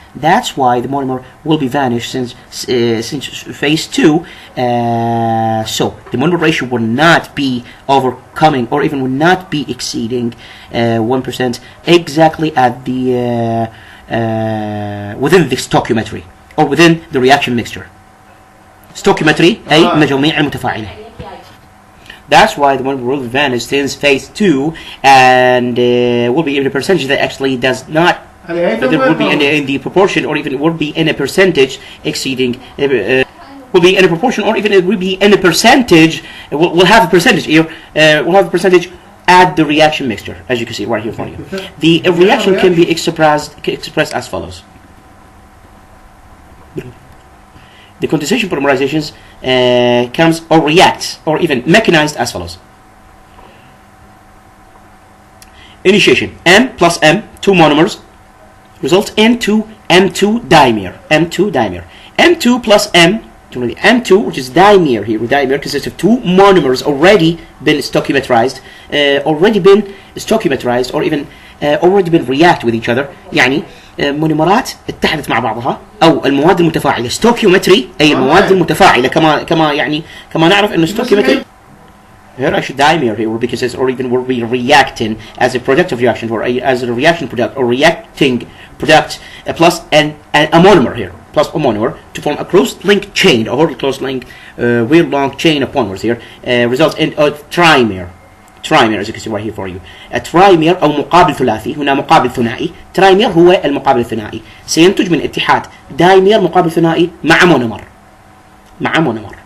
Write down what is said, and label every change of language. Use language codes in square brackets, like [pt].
[en] That's why the monomer will be vanished since phase 2. So the monomer ratio will not be overcoming, or even will not be exceeding 1% exactly at the within the stoichiometry, or within the reaction mixture. [ar] Stoichiometry أي مجاميع المتفاعلة. [en] That's why the monomer will vanish since phase 2, and will be in a percentage that actually does not. That it will be in the proportion, or even it will be in a percentage exceeding. Will be in a proportion, or even it will be in a percentage. We'll have a percentage here. We'll have a percentage at the reaction mixture, as you can see right here for you. The reaction can be expressed as follows. The condensation polymerizations comes or reacts, or even mechanized as follows. Initiation: M plus M, 2 monomers, result into M2 dimer. M2 plus M, M2, which is dimer here. Dimer consists of 2 monomers already been stoichiometrized, or even already been react with each other. [ar] يعني مونيمرات اتحدت مع بعضها، او المواد المتفاعله. ستوكيومتري اي المواد المتفاعله، كما نعرف انه ستوكيومتري. [en] Here I should dimer here because it's, or even will be reacting as a product of reaction, or as a reaction product, or reacting product, plus a monomer here, plus a monomer to form a closed-link chain, a whole closed-link real long chain of polymers here, results in a trimer. as you can see right here for you. [ar] A trimer أو مقابل ثلاثي. هنا مقابل ثنائي. trimer هو المقابل الثنائي. سينتج من اتحاد دايمر مقابل ثنائي مع مونومر.